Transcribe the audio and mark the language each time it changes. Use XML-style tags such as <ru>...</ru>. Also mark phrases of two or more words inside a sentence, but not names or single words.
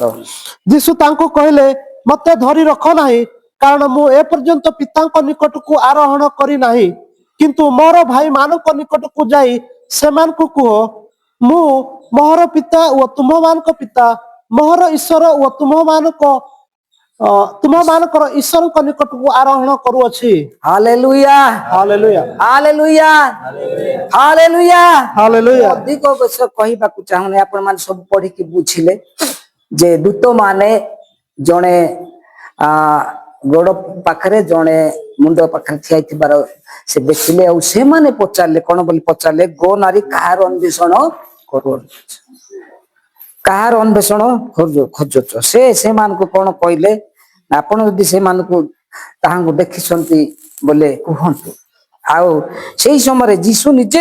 <or>ଯୀଶୁ ତାଙ୍କୁ କହିଲେ ମତେ ଧରି ରଖ ନାହିଁ କାରଣ ମୁଁ ଏପର୍ଯ୍ୟନ୍ତ ପିତାଙ୍କ ନିକଟକୁ ଆରୋହଣ କରି ନାହିଁ କିନ୍ତୁ ମୋର ଭାଇମାନଙ୍କ ନିକଟକୁ ଯାଇ ସେମାନଙ୍କୁ କୁହ ମୁଁ ମୋହର ପିତା ଓ ତୁମମାନଙ୍କ ପିତା ମୋହର ଈଶ୍ୱର ଓ ତୁମମାନଙ୍କର ଈଶ୍ୱରଙ୍କ ନିକଟକୁ ଆରୋହଣ କରୁଅଛି हालेलुया ହାଲେଲୁୟା हालेलुया हालेलुया ହାଲେଲୁୟା ଅଧିକ ବିଷୟ କହିବାକୁ ଚାହୁଁନି ଆପଣ ମାନେ ସବୁ ପଢିକି ବୁଝିଲେ ଯେ ଦୂତ ମାନେ ଜଣେ ଗୋଡ ପାଖରେ ଜଣେ ମୁଣ୍ଡ ପାଖରେ ଠିଆ ହେଇଥିବାର ସେ ଦେଖିଲେ ଆଉ ସେମାନେ ପଚାରିଲେ କଣ ବୋଲି ପଚାରିଲେ ଗୋ ନାରୀ କାହାର ଅନ୍ୱେଷଣ କରୁଅଛ କାହାର ଅନ୍ୱେଷଣ ଖୋଜୁଛ ସେ ସେମାନଙ୍କୁ କଣ କହିଲେ ଆପଣ ଯଦି ସେମାନଙ୍କୁ ତାହାଙ୍କୁ ଦେଖିଛନ୍ତି ବୋଲେ କୁହନ୍ତୁ ଆଉ ସେଇ ସମୟରେ ଯୀଶୁ ନିଜେ</or>